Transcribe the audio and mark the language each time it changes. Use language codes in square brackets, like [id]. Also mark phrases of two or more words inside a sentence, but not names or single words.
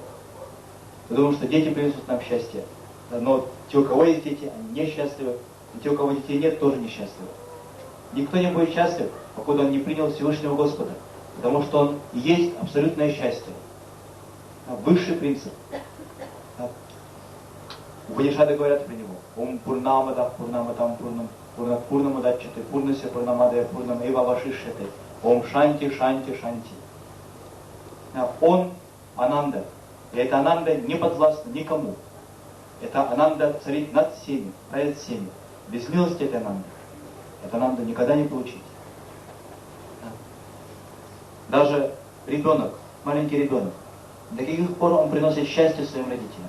[ru] Потому что дети принесут нам счастье. Но те, у кого есть дети, они несчастливы. И те, у кого детей нет, тоже несчастливы. Никто не будет счастлив, покуда он не принял Всевышнего Господа, потому что он и есть абсолютное счастье. Высший принцип. Упанишады говорят про него. [sa] ॐ पूर्णमदः पूर्णमिदं पूर्णात्पूर्णमुदच्यते पूर्णस्य पूर्णमादाय पूर्णम् एव अवशिष्यते. ॐ शान्तिः शान्तिः शान्तिः. [ru] Он Ананда. И эта Ананда не подвластна никому. Это Ананда царит над всеми, правит всеми. Без милости этой Ананды. Это Ананду никогда не получить. Даже ребенок, маленький ребенок, до каких пор он приносит счастье своим родителям?